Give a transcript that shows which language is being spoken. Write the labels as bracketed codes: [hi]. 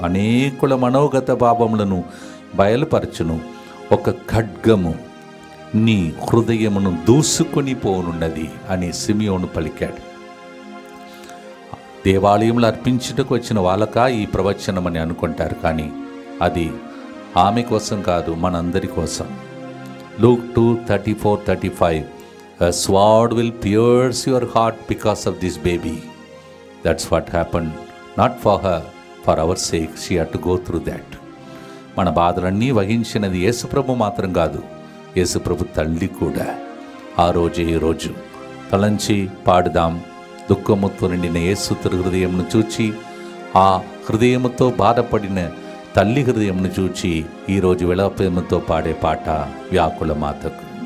[te] అనేకుల మనోగత భావములను బయలుపరచును. ఒక ఖడ్గము నీ హృదయమును దూసుకొని పోనున్నది అని సిమియోను పలికాడు. దేవాలయంలో అర్పించుటకు వచ్చిన వాళ్ళక ఈ ప్రవచనం అని అనుకుంటారు, కానీ అది ఆమె కోసం కాదు, మనందరి కోసం. [en] Luke 2:34-35 A sword will pierce your heart because of this baby. That's what happened. Not for her, for our sake. She had to go through that. [te] మన బాధలన్నీ వహించినది యేసుప్రభు మాత్రం కాదు, యేసుప్రభు తల్లి కూడా. ఆ రోజే ఈ రోజు తలంచి పాడుదాం. దుఃఖముతో నిండిన యేసు హృదయంను చూచి, ఆ హృదయముతో బాధపడిన తల్లి హృదయంను చూచి ఈరోజు విలాపముతో పాడే పాట వ్యాకుల మాతకు.